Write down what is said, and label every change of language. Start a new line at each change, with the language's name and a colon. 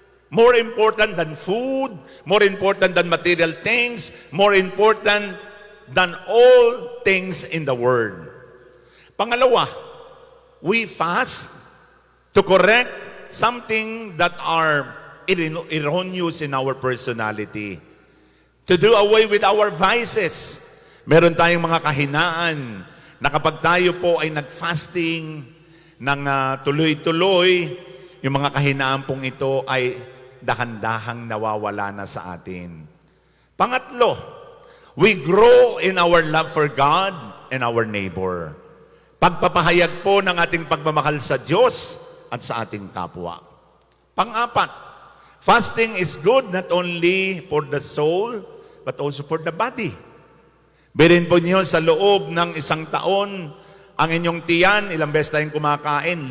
English: More important than food, more important than material things, more important than all things in the world. Pangalawa, we fast to correct something that are erroneous in our personality. To do away with our vices.
Filipino: Meron tayong mga kahinaan na kapag tayo po ay nag-fasting ng tuloy-tuloy, yung mga kahinaan pong ito ay dahan-dahang nawawala na sa atin.
English: Pangatlo, we grow in our love for God and our neighbor.
Filipino: Pagpapahayag po ng ating pagmamahal sa Diyos at sa ating kapwa.
English: Pang-apat, fasting is good not only for the soul, but also for the body.
Filipino: Birin po niyo sa loob ng isang taon, ang inyong tiyan, ilang beses tayong kumakain?